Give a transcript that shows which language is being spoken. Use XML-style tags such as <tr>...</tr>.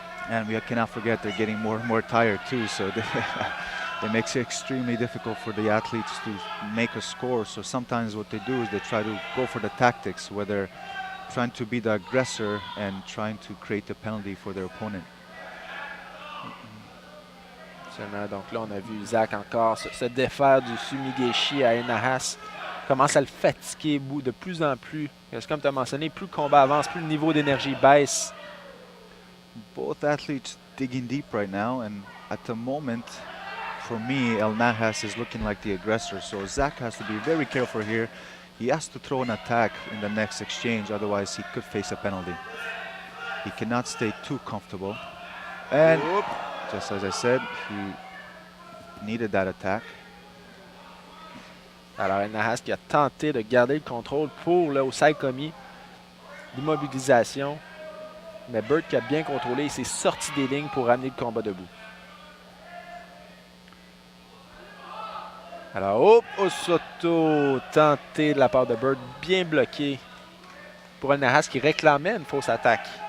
<en>And we cannot forget they're getting more and more tired too. So it makes it extremely difficult for the athletes to make a score. So sometimes what they do is they try to go for the tactics, whether trying to be the aggressor and trying to create the penalty for their opponent.</en> <fr>Donc là, on a vu Zach encore se défaire du Sumigeshi à Nahas. Commence à le fatiguer de plus en plus. Parce que comme tu as mentionné, plus le combat avance, plus le niveau d'énergie baisse.</fr> <en>Both athletes digging deep right now, and at the moment, for me, El Nahas is looking like the aggressor. So Zach has to be very careful here. He has to throw an attack in the next exchange, otherwise he could face a penalty. He cannot stay too comfortable. And just as I said, he needed that attack.</en> <fr>Alors El Nahas qui a tenté de garder le contrôle pour le Osai-Komi. L'immobilisation. Mais Burt qui a bien contrôlé, il s'est sorti des lignes pour ramener le combat debout. Alors, Osoto tenté de la part de Burt, bien bloqué pour El Nahas qui réclamait une fausse attaque.</fr>